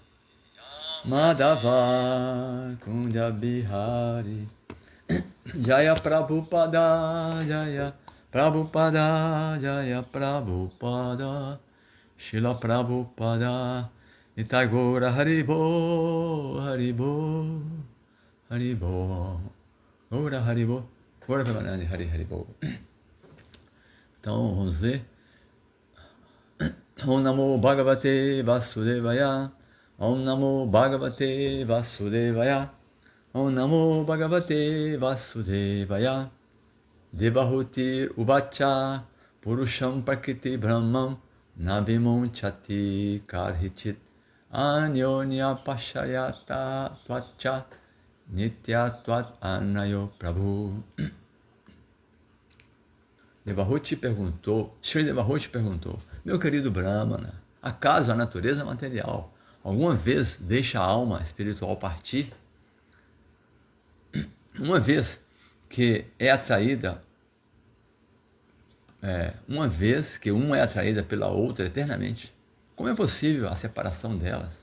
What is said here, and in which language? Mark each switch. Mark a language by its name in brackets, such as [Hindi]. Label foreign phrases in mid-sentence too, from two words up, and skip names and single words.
[Sanskrit] Madhava Kunja Bihari, Jaya Prabhupada, Jaya Prabhupada, Jaya Prabhupada, Shila Prabhupada, Nitai Gaura Haribo, Haribo, Haribo, Gaura Haribo, Gaura Premanandi Haribo. [Portuguese] Então vamos ver. [Sanskrit] Om Namo Bhagavate Vasudevaya, Om Namo Bhagavate Vasudevaya, Om Namo Bhagavate Vasudevaya, Devahutir Uvacha Purusham Prakriti Brahmam Navimunchati Karhichit Anyonya Pashayata Tvacha Nitya Tvat Anayo Prabhu. [Portuguese] Shri Devahuti perguntou, meu querido Brahmana, acaso a natureza material alguma vez deixa a alma espiritual partir? Uma vez que uma vez que uma é atraída pela outra eternamente, como é possível a separação delas?